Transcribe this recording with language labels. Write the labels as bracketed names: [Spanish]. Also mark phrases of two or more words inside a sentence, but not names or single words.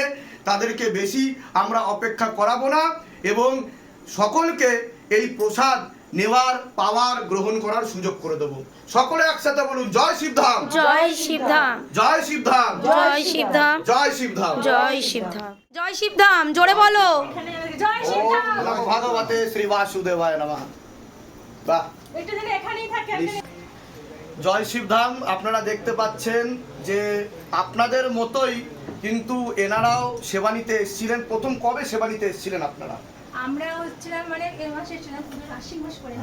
[Bangla] তাদেরকে বেশি আমরা অপেক্ষা করাবো না এবং সকলকে এই প্রসাদ নেওয়ার, পাওয়ার, গ্রহণ করার সুযোগ করে দেব। সকলে একসাথে বলুন, জয় শিবধাম, জয় শিবধাম, জয় শিবধাম, জয় শিবধাম, জয় শিবধাম, জয় শিবধাম, জয় শিবধাম। জোরে বলো, জয় শিবধাম। [Sanskrit] ওম নমো ভগবতে শ্রী বাসুদেবায় নমঃ। বাহ, [Bangla] একটু দিন এখানেই থাকে। জয় শিবধাম। আপনারা দেখতে পাচ্ছেন যে আপনাদের মতোই কিন্তু এনারাও সেবা নিতে এসেছিলেন। প্রথম কবে সেবা নিতে এসেছিলেন আপনারা? আমরা হচ্ছিলাম মানে এই মাসে ছিলাম, আশ্বিন মাস করে।